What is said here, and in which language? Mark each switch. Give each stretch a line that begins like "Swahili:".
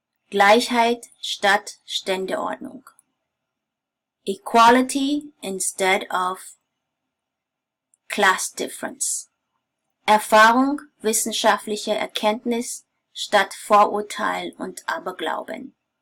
German: Gleichheit statt Ständeordnung.
English: Equality instead of class difference.
German: Erfahrung, wissenschaftliche Erkenntnis statt Vorurteil und Aberglauben.